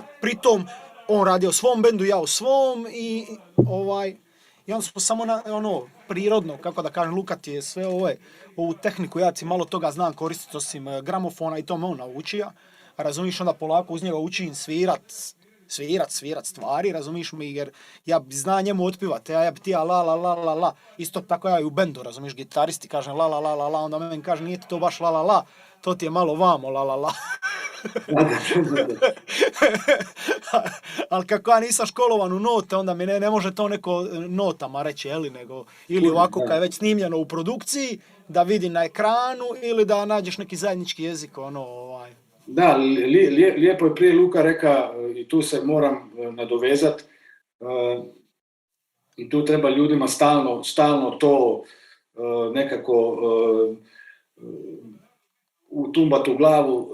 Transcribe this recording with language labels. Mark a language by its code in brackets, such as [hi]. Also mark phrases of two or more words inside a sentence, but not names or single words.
[hr] Pritom, on radi o svom bendu, ja o svom i onda smo samo prirodno, kako da kažem, Luka ti je sve ovu tehniku, ja ti malo toga znam koristiti osim gramofona i to me on naučio. Razumiješ, onda polako uz njega učim svirat stvari, razumiješ mi, jer ja znam njemu otpivati, ja bi ti la la la la la, isto tako ja i u bendu, razumiješ, gitaristi kažem la la la la la, onda meni kaže nije ti to baš la la la, to ti je malo vamo la la la. Ali kako ja nisam školovan u note, onda mi ne može to neko notama reći, nego ili ovako kad je već snimljeno u produkciji, da vidi na ekranu ili da nađeš neki zajednički jezik, Da, lijepo je prije Luka reka i tu se moram nadovezati i tu treba ljudima stalno to nekako utumbat u glavu.